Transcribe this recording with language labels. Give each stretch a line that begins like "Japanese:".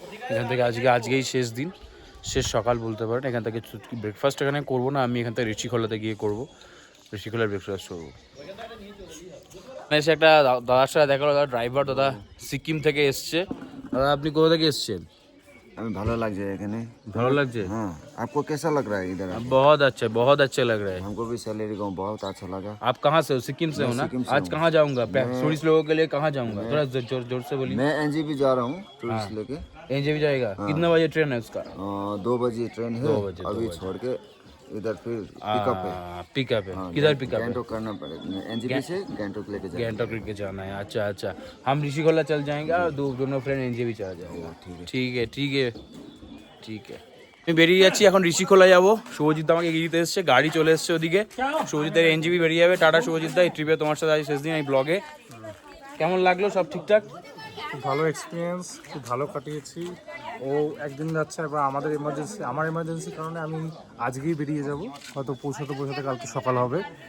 Bangla: এখান থেকে আজকেই শেষ দিন, শেষ সকাল বলতে পারেন। এখান থেকে ব্রেকফাস্ট এখানে করবো না, আমি এখান থেকে ঋষিখোলাতে গিয়ে করবো, ঋষিখোলার ব্রেকফাস্ট করবো। এসে একটা দাদার সাথে দেখা হলো, দাদা ড্রাইভার, দাদা সিকিম থেকে এসছে। দাদা আপনি কোথা থেকে এসছেন?
Hindi: हमें
Bangla: ভালো লাগছে এখানে। ভালো লাগছে?
Hindi: हाँ, आपको कैसा लग रहा है इधर? बहुत अच्छा लग रहा है। हमको भी सैलरी गाँव बहुत अच्छा लगा। आप कहाँ से हो? सिक्किम से हो ना? सिक्किम से आज हूँ। कहाँ जाऊँगा? टूरिस्ट लोगों के लिए कहाँ जाऊँगा? थोड़ा जोर जोर से बोलिए। मैं एनजेपी जा रहा हूँ टूरिस्ट लेके। एनजेपी जाएगा? कितना बजे ट्रेन है उसका? 2 बजे ट्रेन है। 2 बजे, 2 अभी बजे। छोड़ के इधर फिर पिकअप है। पिकअप है। हाँ, किधर पिकअप है? गैंगटॉक करना पड़ेगा, एनजेपी से गैंगटॉक लेके जाएंगे। गैंगटॉक लेके जाना है। अच्छा अच्छा, हम ऋषिकोला चल जाएंगे और दोनों फ्रेंड एनजेपी चला जाएगा। ठीक है ठीक है
Bangla: ঠিক আছে। আমি বেরিয়ে যাচ্ছি এখন, ঋষিখোলা যাবো। শুভজিৎ আমাকে এগিয়ে দিতে এসছে, গাড়ি চলে এসছে ওদিকে। শুভজিতের এনজিবি বেরিয়ে যাবে। টাটা শুভজিৎ দা, এই ট্রিপে তোমার সাথে আজ শেষ দিন এই ব্লগে। কেমন লাগলো? সব ঠিকঠাক? খুব ভালো এক্সপিরিয়েন্স, খুব ভালো কাটিয়েছি। ও একদিন যাচ্ছে, এবার আমার এমার্জেন্সির কারণে আমি আজকেই বেরিয়ে যাব, হয়তো পৌঁছাতে কালকে সকাল হবে।